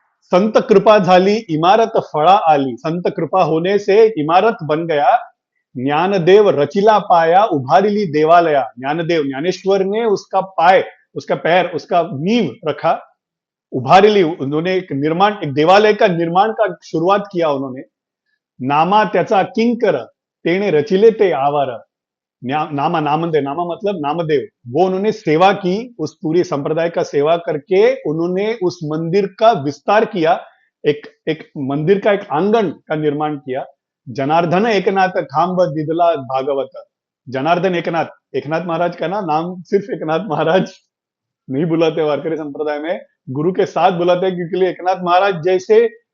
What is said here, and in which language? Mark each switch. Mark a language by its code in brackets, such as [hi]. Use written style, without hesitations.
[hi] संत कृपा झाली इमारत फळा आली, संत कृपा होने से इमारत बन गया, [mr] ज्ञानदेव रचिला पाया उभारिली देवालया। [hi] ज्ञानदेव ज्ञानेश्वर ने उसका पाय, उसका पैर, उसका नींव रखा, उभारिली, उन्होंने एक निर्माण, एक देवालय का निर्माण का शुरुआत किया उन्होंने। [mr] नामा त्याचा किंकर, तेने रचिले ते आवार। [hi] नामा, नामदेव, नामा मतलब नामदेव, वो उन्होंने सेवा की, उस पूरी संप्रदाय का सेवा करके उन्होंने उस मंदिर का विस्तार किया, एक एक मंदिर का एक आंगन का निर्माण किया। [mr] जनार्दन एकनाथ खांब दिदला भागवत। [hi] जनार्दन एकनाथ, एकनाथ महाराज का ना नाम सिर्फ एकनाथ महाराज नहीं बुलाते वारकरी संप्रदाय में, गुरु के साथ बुलाते हैं, क्योंकि एकनाथ महाराज जैसे